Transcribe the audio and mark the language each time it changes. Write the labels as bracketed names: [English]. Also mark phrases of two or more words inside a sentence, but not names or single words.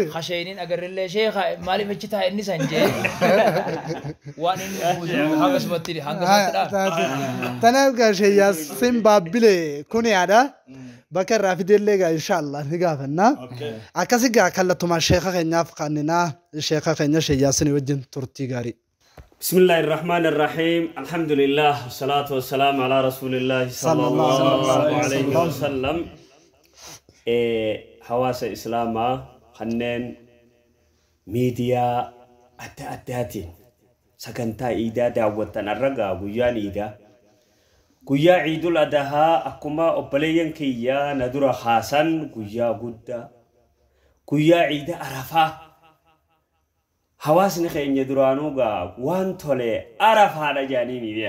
[Oromo] Hasheeniin agarrillee sheekha maaliif achi taa'e inni san jee. Waan inni hangasumatti dha. Tanaaf gaa Sheekh Yaasin Baabbilee kun yaada. Bakka irraa fidellee gaa inshaallah ni gaafannaa. Akkasii gaa kallattumaan sheekha keenyaaf kannina sheekha keenya Sheekh Yaasin wajjin turtii gaarii. [Arabic] بسم الله الرحمن الرحيم الحمد لله والصلاة والسلام على رسول الله صلى الله عليه وسلم [Oromo] hawaasa islaamaa kanneen miidiyaa adda addaatiin sagantaa iidaa daawwatan arragaa guyyaan iidaa guyyaa ciidul adahaa akkuma obboleeyyan kiyyaa na dura haasan guyyaa guddaa guyyaa ciida arafaa hawaasni keenya duraanuu gaa waan tole arafaadha jaanii miidiyaa